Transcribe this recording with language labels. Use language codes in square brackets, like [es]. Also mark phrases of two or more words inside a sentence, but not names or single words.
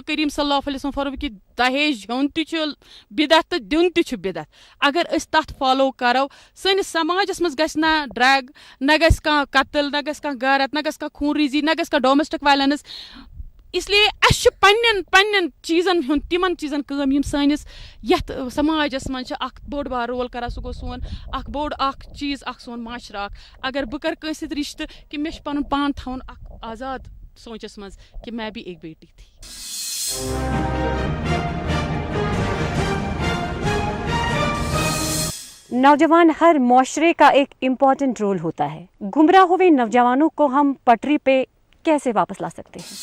[ks] کریم [ar] صلی اللہ علیہ وسلم [ks] فرموو کہِ دہیج ہیوٚن تہِ چھُ بدعت تہٕ دیُن تہِ چھُ بدعت اگر أسۍ تتھ فالو کرو سٲنِس سماجس منٛز گژھِ نہ ڈرگ نہ گژھِ کانٛہہ قتل نہ گژھِ کانٛہہ غارت نہ گژھِ کانٛہہ خوٗن ریٖزی نہ گژھِ کانٛہہ [en] domestic violence [ks] اسلیے اَسہِ چھُ پننٮ۪ن چیٖزن ہُنٛد تِمن چیٖزن کٲم یِم سٲنِس یتھ سماجس منٛز چھِ اکھ بوٚڑ بار رول کران سُہ گوٚو سون اکھ بوٚڑ اکھ چیٖز اکھ سون معاشرٕ اکھ اگر بہٕ کرٕ کٲنٛسہِ سۭتۍ رشتہٕ کہِ مےٚ چھُ پنُن پان تھاوُن اکھ آزاد سونچس منٛز [ur] کہ میں بھی ایک بیٹی تھی. نوجوان ہر معاشرے کا ایک [en] important role [ur] ہوتا ہے. گمراہ ہوئے نوجوانوں کو ہم پٹری پہ کیسے واپس لا سکتے ہیں؟